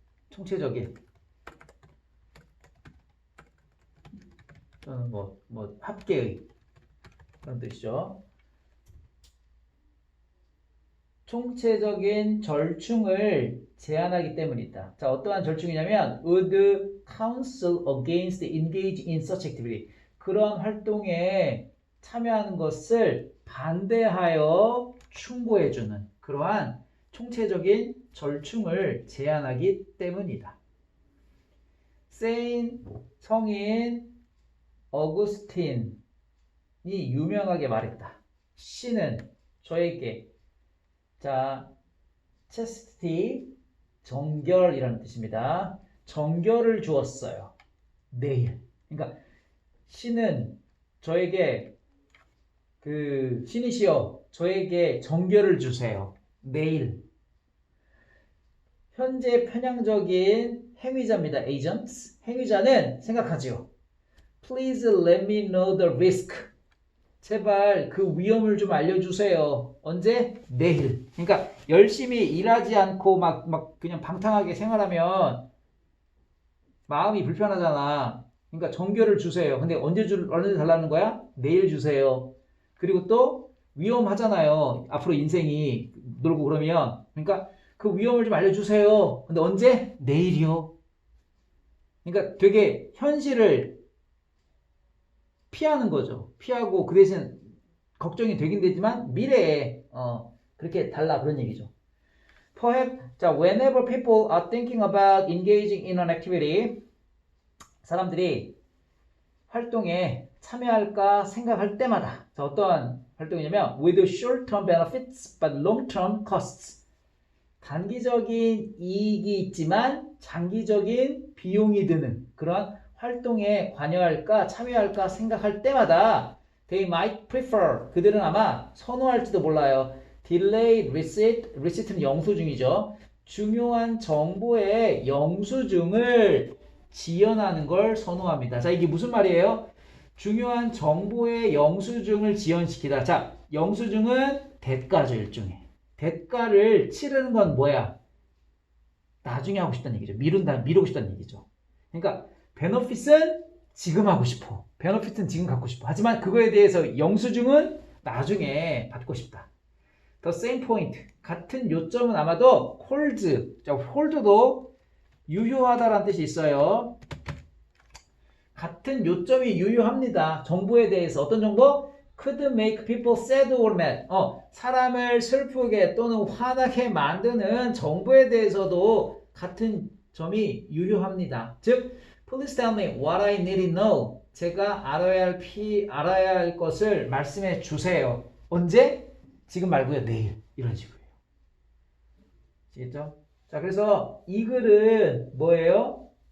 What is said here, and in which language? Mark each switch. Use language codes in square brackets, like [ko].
[ko] 총체적인 또는 합계의 그런 뜻이죠. 총체적인 절충을 제안하기 때문이다. 자, 어떠한 절충이냐면 [en] would counsel against engage in such activity. [ko] 그런 활동에 참여하는 것을 반대하여 충고해주는 그러한 총체적인 절충을 제안하기 때문이다. 성인 어구스틴이 유명하게 말했다. 신은 저에게 chastity 정결이라는 뜻입니다. 정결을 주었어요. 내일. 그러니까 신은 저에게 신이시여 저에게 정결을 주세요. 내일. 현재 편향적인 행위자입니다. agents. 행위자는 생각하지요. [en] Please let me know the risk. [ko] 제발 그 위험을 좀 알려주세요. 언제? 내일. 그러니까 열심히 일하지 않고 막 그냥 방탕하게 생활하면 마음이 불편하잖아. 그러니까 정결을 주세요. 근데 언제 달라는 거야? 내일 주세요. 그리고 또 위험하잖아요. 앞으로 인생이 놀고 그러면. 그러니까 그 위험을 좀 알려주세요. 근데 언제? 내일이요. 그러니까 되게 현실을 피하는 거죠. 피하고 그 대신 걱정이 되긴 되지만 미래에 그렇게 달라 그런 얘기죠. [en] Perhaps, whenever people are thinking about engaging in an activity, [ko] 사람들이 활동에 참여할까 생각할 때마다 어떤 활동이냐면 [en] with short-term benefits but long-term costs. [ko] 단기적인 이익이 있지만 장기적인 비용이 드는 그런 활동에 관여할까 참여할까 생각할 때마다 [en] they might prefer [ko] 그들은 아마 선호할지도 몰라요. [en] delayed receipt [ko] 는 영수증이죠. 중요한 정보의 영수증을 지연하는 걸 선호합니다. 자, 이게 무슨 말이에요? 중요한 정보의 영수증을 지연시키다. 자, 영수증은 대가죠, 일종의. 대가를 치르는 건 뭐야? 나중에 하고 싶다는 얘기죠. 미루고 싶다는 얘기죠. 그러니까 베너핏은 지금 하고 싶어. 베너핏은 지금 갖고 싶어. 하지만 그거에 대해서 영수증은 나중에 받고 싶다. [en] The same point. [ko] 같은 요점은 아마도 hold. 자, hold도 유효하다라는 뜻이 있어요. 같은 요점이 유효합니다. 정보에 대해서 어떤 정보? [en] Could make people sad or mad. [ko] 사람을 슬프게 또는 화나게 만드는 정보에 대해서도 같은 점이 유효합니다. [en] 즉, please tell me what I need to know. [ko] 제가 알아야 할 것을 말씀해 주세요. 언제? 지금 말고요. 내일. 이런 식으로요. 아시겠죠? 자, 그래서 이 글은 뭐예요?